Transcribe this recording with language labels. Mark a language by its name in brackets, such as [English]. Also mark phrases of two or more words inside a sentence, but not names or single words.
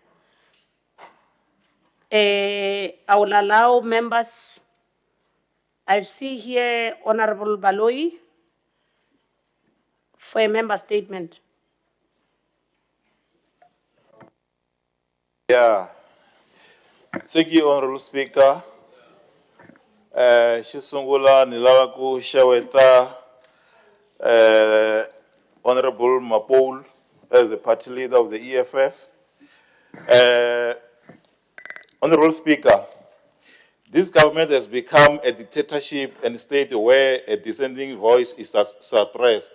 [English] I will allow members. I see here Honorable Baloi for a member statement. Yeah. Thank you, Honorable Speaker. [Tsonga] Xisungula ni lava ku xeweta [English] Honorable Mapoul as the party leader of the EFF. Honorable Speaker, this government has become a dictatorship and a state where a dissenting voice is suppressed.